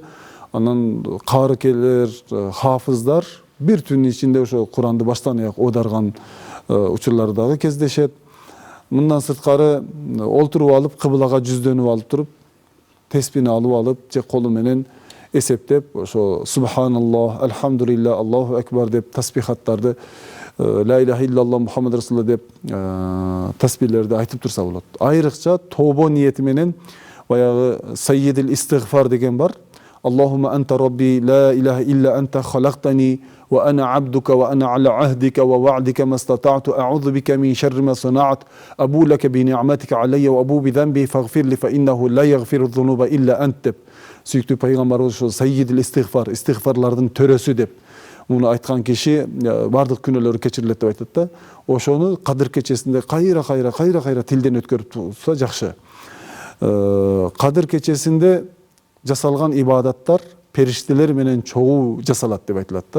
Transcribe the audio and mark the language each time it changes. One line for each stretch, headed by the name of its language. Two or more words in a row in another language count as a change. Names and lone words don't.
Kyrgyz: Анан каарыкелер, хафыздар бир түндүн ичинде ошо Куранды баштан аяк оодарган учурлар дагы кездешет. Мындан сырткары олтуруп алып, кыблага жүздөнүп алып туруп, теспини алып алып, же колу менен эсептеп, ошо
Arabic: سبحان الله، الحمد لله، الله أكبر
Kyrgyz: деп тасбихаттарды,
Arabic: لا إله إلا الله محمد رسول الله
Kyrgyz: деп тасбиhlерди айтып турса болот. Айрыкча тобо ниети менен баягы
Arabic: سيد الاستغفار
Kyrgyz: деген бар.
Arabic: اللهم أنت ربي لا إله إلا أنت خلقتني وأنا عبدك وأنا على عهدك ووعدك ما استطعت أعوذ بك من شر ما صنعت أبوء لك بنعمتك علي وأبوء بذنبي فاغفر لي فإنه لا يغفر الذنوب إلا أنت деп.
Kyrgyz: Сүйүктүү пайгамбарыбыз ошо
Arabic: سيد الاستغفار,
Kyrgyz: истигфарлардын төрөсү деп муну айткан киши бардык күнөөлөрү кечирилет деп айтат да. Ошону Кадыр кечесинде кайра тилден өткөрүп турса жакшы. Кадыр кечесинде жасалган ибадаттар периштелер менен чогуу жасалат деп айтылат да.